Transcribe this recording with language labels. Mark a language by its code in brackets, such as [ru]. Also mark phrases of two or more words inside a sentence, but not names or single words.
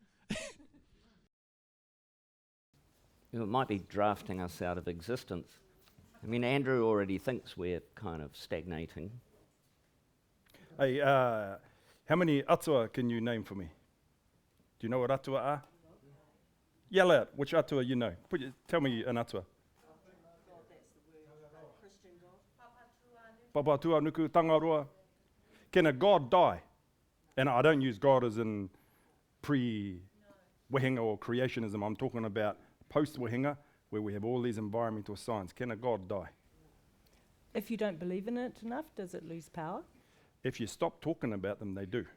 [en] It might be drafting us out of existence. I mean, Andrew already thinks we're kind of stagnating. Hey, how many atua can you name for me? Do you know what atua are? Yell out which atua you know. Tell me an atua. Papatua nuku tangaroa. Can a god die? And I don't use God as in pre-wehenga or creationism. I'm talking about post-wehenga, where we have all these environmental science. Can a god die? If you don't believe in it enough, does it lose power? If you stop talking about them, they do.